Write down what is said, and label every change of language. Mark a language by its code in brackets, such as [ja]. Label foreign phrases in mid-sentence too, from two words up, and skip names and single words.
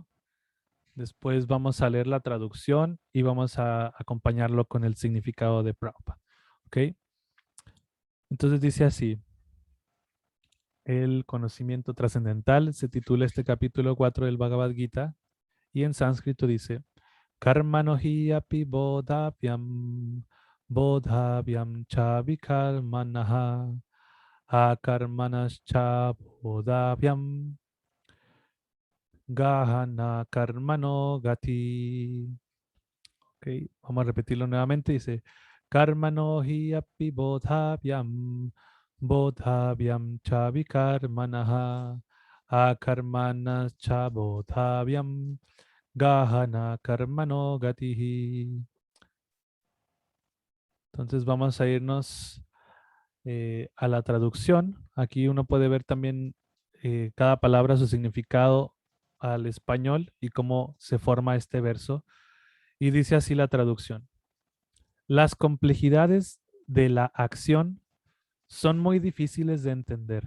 [es] Después vamos a leer la traducción y vamos a acompañarlo con el significado de Prabhupada. ¿Ok? Entonces dice así. El conocimiento trascendental se titula este capítulo 4 del Bhagavad Gita y en sánscrito dice [sa] Karmano hi api bodhavyam bodhavyam cha vikarmanaha akarmanascha bodhavyam gahana karmano gati. [es] Ok, vamos a repetirlo nuevamente. Dice [sa] Karmano hi api bodhavyam bodhavyam cha vikarmanaha akarmanas cha bodhavyam gahana karmano gatihi. [es] Entonces vamos a irnos a la traducción. Aquí uno puede ver también cada palabra, su significado al español y cómo se forma este verso. Y dice así la traducción. Las complejidades de la acción son muy difíciles de entender.